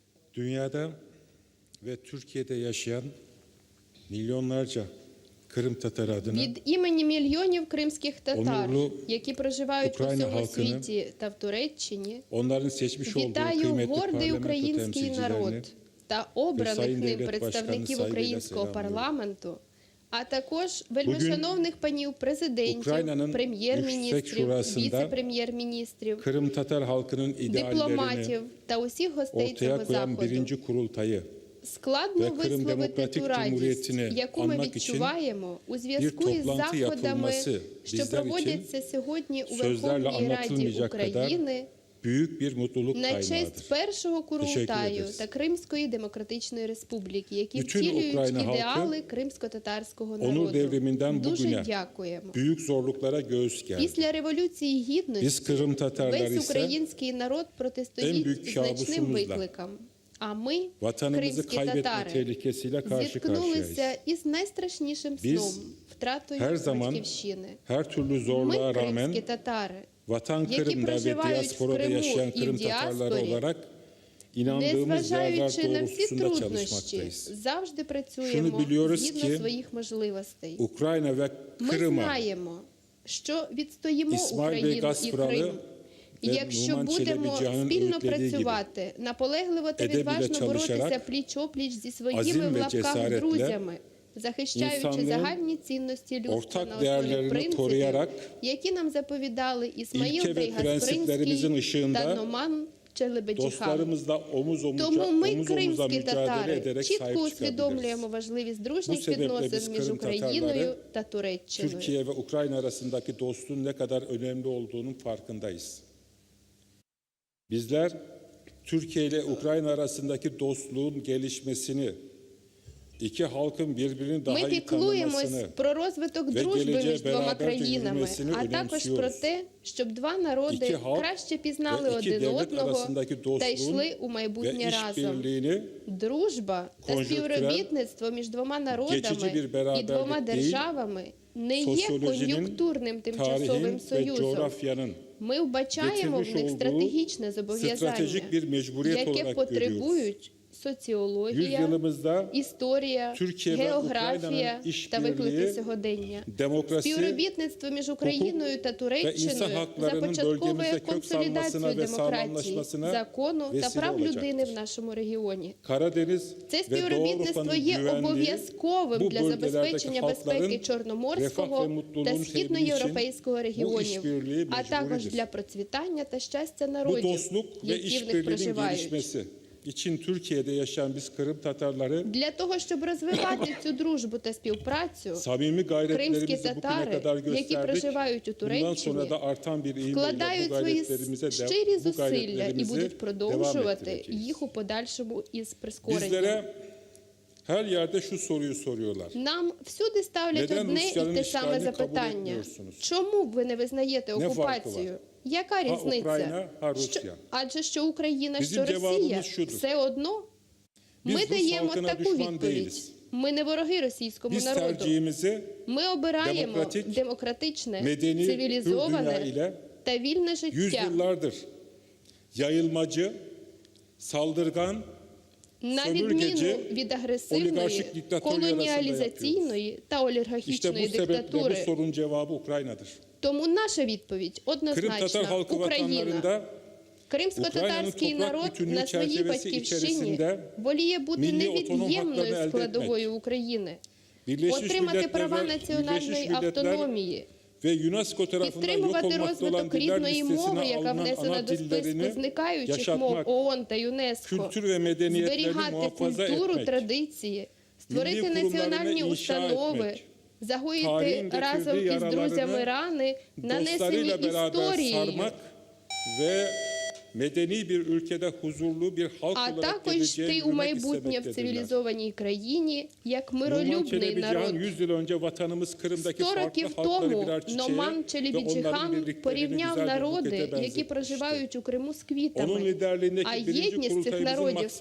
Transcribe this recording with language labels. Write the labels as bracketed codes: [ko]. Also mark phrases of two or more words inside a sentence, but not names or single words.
[tr] dünyada ve Türkiye'de yaşayan milyonlarca Kırım Tatarı adına [uk] Від імені мільйонів кримських татар, [tr] Онурлу [uk] які проживають по [tr] Україна [uk] всьому [tr] халкını, [uk] світі та в Туреччині, [tr] onların seçmiş olduğu [uk] вітаю [tr] kıymetli [uk] гордий [tr] parlamento [uk] український [tr] temsilcilerini [uk] народ та обраних [tr] Sayın [uk] ним [tr] Devlet [uk] представників [tr] Başkanı [uk] українського [tr] saygıyla [uk] парламенту, а також вельмишановних панів президентів, [tr] Ukrayna'nın [uk] прем'єр-міністрів, [tr] Yüksek Şurası'nda [uk] віце-прем'єр-міністрів, [tr] Kırım Tatar halkının ideallerini [uk] дипломатів та усіх гостей цього [tr] ortaya koyan [uk] заходу. [tr] birinci kurultayı [uk] Складно [tr] Ve Kırım [uk] висловити [tr] Demokratik [uk] ту радість, [tr] Cumhuriyeti'ni [uk] яку ми [tr] anmak için [uk] відчуваємо у зв'язку [tr] bir [uk] із [tr] toplantı [uk] заходами, [tr] yapılması [uk] що [tr] bizler için [uk] проводяться сьогодні у [tr] sözlerle [uk] Верховній Раді [tr] anlatılmayacak kadar [uk] України [tr] büyük bir mutluluk [uk] на честь [tr] kaynağıdır. [uk] першого курултаю [tr] ederiz. [uk] та Кримської Демократичної Республіки, які [tr] Bütün [uk] втілюють [tr] Україна halkı [uk] ідеали кримсько-татарського [tr] Onur [uk] народу. [tr] devriminden [uk] Дуже [tr] bugüne [uk] дякуємо. [tr] büyük zorluklara göğüs gerdi. [uk] Після Революції [tr] Biz [uk] Гідності [tr] Kırım Tatarları [uk] весь [tr] ise [uk] український народ [tr] en [uk] протистоїть [tr] büyük [uk] значним [tr] kabusumuzla [uk] викликам. А ми, [tr] vatanımızı [uk] кримські [tr] kaybetme [uk] татари, [tr] tehlikesiyle karşı [uk] зіткнулися [tr] karşıyayız. [uk] із найстрашнішим [tr] Biz [uk] сном – втратою [tr] her zaman [uk] батьківщини. [tr] her türlü [uk] Ми, [tr] zorluğa [uk] кримські [tr] rağmen [uk] татари, [tr] vatan [uk] які [tr] Kırım'da ve [uk] проживають в [tr] diasporada [uk] Криму [tr] yaşayan [uk] і в [tr] Kırım Tatarları [uk] діаспорі, [tr] olarak inandığımız değerler [uk] незважаючи на всі [tr] doğrultusunda [uk] труднощі, [tr] çalışmaktayız. [uk] завжди працюємо [tr] biliyoruz [uk] згідно [tr] ki, [uk] своїх можливостей. [tr] Ukrayna ve [uk] Ми [tr] Kırım'a [uk] знаємо, що відстоїмо [tr] İsmail Bey [uk] Україну і [tr] Gasparalı [uk] Крим. І [tr] ve [uk] якщо [tr] Numan [uk] будемо [tr] Çelebi-Cihan'ın [uk] спільно [tr] öğütlediği gibi [uk] працювати, наполегливо та [tr] edebiyle [uk] відважно боротися [tr] çalışarak, [uk] пліч-опліч зі своїми [tr] azim [uk] в [tr] ve [uk] лапках [tr] cesaretle [uk] друзями, захищаючи [tr] insanlığın [uk] загальні цінності людства [tr] ortak [uk] на основі [tr] değerlerini [uk] принципів, [tr] koruyarak, [uk] які нам заповідали Ісмаїл [tr] ilke ve [uk] Бей [tr] prensiplerimizin [uk] Гаспринський [tr] ışığında [uk] та Номан Челебеджіхан. [tr] dostlarımızla omuz [uk] Тому ми, [tr] omuza [uk] кримські [tr] mücadele [uk] татари, [tr] ederek [uk] чітко [tr] sahip [uk] усвідомлюємо [tr] çıkabiliriz. [uk] важливість [tr] Bu [uk] дружніх [tr] sebeple biz [uk] відносин між [tr] Kırım [uk] Україною [tr] Tatarları, [uk] та Туреччиною. [tr] Türkiye ve Ukrayna arasındaki dostluğun ne kadar önemli olduğunun farkındayız. Bizler Türkiye ile Ukrayna arasındaki dostluğun gelişmesini, iki halkın birbirini daha [uk] Ми [tr] iyi [uk] піклуємось [tr] tanımasını [uk] про розвиток [tr] ve [uk] дружби [tr] geleceğe [uk] між двома [tr] beraberce [uk] країнами, [tr] yürümesini [uk] а також про [tr] önemsiyoruz. [uk] те, щоб два народи [tr] İki halk [uk] краще пізнали [tr] ve iki [uk] один [tr] devlet [uk] одного [tr] arasındaki [uk] та [tr] dostluğun [uk] йшли у [tr] ve [uk] майбутнє разом. [tr] işbirliğini [uk] Дружба та [tr] konjonktürel, [uk] співробітництво між двома народами [tr] geçici bir [uk] і двома [tr] beraberlik değil, [uk] державами не є [tr] sosyolojinin, [uk] кон'юнктурним тимчасовим [tr] tarihin ve [uk] союзом. [tr] coğrafyanın [uk] Ми вбачаємо в [tr] getirmiş [uk] них [tr] olduğu [uk] стратегічне зобов'язання, [tr] stratejik bir mecburiyet [uk] яке [tr] olarak görüyoruz. [uk] потребують соціологія, [tr] Yüzyılımızda [uk] історія, [tr] Türkiye ve [uk] географія [tr] Ukrayna'nın [uk] та виклики [tr] işbirliği, [uk] сьогодення. [tr] demokrasi [uk] Співробітництво між Україною та [tr] ve insan [uk] Туреччиною [tr] haklarının [uk] започатковує [tr] bölgemizde kök [uk] консолідацію [tr] salmasına ve [uk] демократії, [tr] sağlamlaşmasına [uk] закону та [tr] vesile [uk] прав людини в [tr] olacaktır. [uk] нашому регіоні. [tr] Karadeniz [uk] Це [tr] ve Doğu [uk] співробітництво [tr] Avrupa'nın [uk] є [tr] güvenliği [uk] обов'язковим [tr] bu [uk] для [tr] bölgelerdeki [uk] забезпечення безпеки [tr] halkların refah ve [uk] Чорноморського [tr] mutluluğun [uk] та [tr] temini için [uk] східноєвропейського [tr] bu [uk] регіонів, [tr] işbirliği [uk] а також [tr] mecburidir. [uk] для процвітання та щастя [tr] Bu [uk] народів, [tr] dostluk ve [uk] які в них [tr] işbirliğinin [uk] проживають. [tr] gelişmesi için Türkiye'de yaşayan biz Kırım Tatarları [uk] Для того, щоб розвивати цю дружбу та співпрацю, [tr] samimi [uk] кримські [tr] gayretlerimizi bugüne [uk] татари, [tr] kadar [uk] які [tr] gösterdik. [uk] проживають у [tr] Bundan sonra [uk] Туреччині, [tr] da artan bir ivmeyle bu [uk] вкладають свої [tr] gayretlerimize [uk] щирі [tr] bu [uk] зусилля і будуть [tr] gayretlerimizi devam [uk] продовжувати [tr] ettireceğiz. [uk] їх у подальшому із прискоренням. [tr] Bizlere her yerde şu soruyu soruyorlar. [uk] Нам всюди ставлять [tr] Neden [uk] одне [tr] Rusya'nın [uk] і те саме [tr] işgalini kabul [uk] запитання. [tr] etmiyorsunuz? [uk] Чому ви не визнаєте [tr] Не [uk] окупацію? [tr] фарку [uk] Яка [tr] Ha [uk] різниця? [tr] Україна, ha Rusya. [uk] Адже що Україна, [tr] Bizim [uk] що Росія, [tr] cevabımız şudur. [uk] все одно. [tr] Biz [uk] Ми [tr] Rus [uk] даємо [tr] halkına [uk] таку [tr] düşman [uk] відповідь. [tr] değiliz. [uk] Ми не вороги російському [tr] Biz [uk] народу. [tr] tercihimizi [uk] Ми обираємо [tr] demokratik, [uk] демократичне, [tr] medeni, hür dünya [uk] цивілізоване [tr] ile [uk] та вільне життя. [tr] yüzyıllardır yayılmacı, saldırgan, [uk] На [tr] sömürgeci, [uk] відміну від агресивної, [tr] oligarşik diktatörler [uk] колоніалізаційної та [tr] İşte bu [uk] олігархічної [tr] sebeple bu [uk] диктатури. [tr] sorunun cevabı Ukrayna'dır. [uk] Тому наша відповідь [tr] Kırım Tatar [uk] однозначна. [tr] halkı [uk] Україна. [tr] vatanlarında [uk] Кримсько-татарський Український народ [tr] bütünlüğü [uk] на своїй [tr] çerçevesi [uk] батьківщині [tr] içerisinde [uk] воліє бути [tr] milli otonom haklarını [uk] невід'ємною [tr] elde [uk] складовою України, [tr] Birleşmiş [uk] отримати [tr] Milletler [uk] права [tr] ve [uk] національної [tr] Birleşmiş Milletler [uk] автономії, [tr] ve UNESCO tarafından yok [uk] підтримувати [tr] olmakta olan [uk] розвиток [tr] diller [uk] рідної мови, [tr] listesine [uk] яка [tr] alınan [uk] внесена [tr] ana [uk] до списку [tr] dillerini [uk] зникаючих мов [tr] yaşatmak, [uk] ООН та ЮНЕСКО, [tr] kültür ve medeniyetlerini [uk] зберігати [tr] muhafaza [uk] культуру, [tr] etmek, [uk] традиції, створити [tr] Milli [uk] національні [tr] kurumlarını inşa [uk] установи, [tr] etmek, [uk] загоїти [tr] tarihin [uk] разом [tr] getirdiği [uk] із друзями [tr] yaralarını [uk] рани, нанесені [tr] dostlarıyla beraber [uk] історією, [tr] sarmak ve medeni bir ülkede huzurlu bir halk [uk] а [tr] olarak [uk] також [tr] geleceğe [uk] йти у [tr] yürümek [uk] майбутнє в [tr] istemektedirler. [uk] цивілізованій країні як [tr] Numan [uk] миролюбний народ. [tr] Çelebi-Cihan 100 yıl önce vatanımız Kırım'daki [uk] 100 [tr] farklı [uk] років [tr] halkları [uk] тому [tr] birer çiçeğe [uk] Номан [tr] ve onların [uk] Челебіджіхан [tr] birliklerini [uk] порівняв [tr] güzel bir [uk] народи, [tr] bukete [uk] які [tr] benzetmişti. [uk] проживають у Криму з [tr] Onun [uk] квітами. [tr] liderliğindeki [uk] А [tr] birinci [uk] єдність цих [tr] kurultayımızın [uk] народів з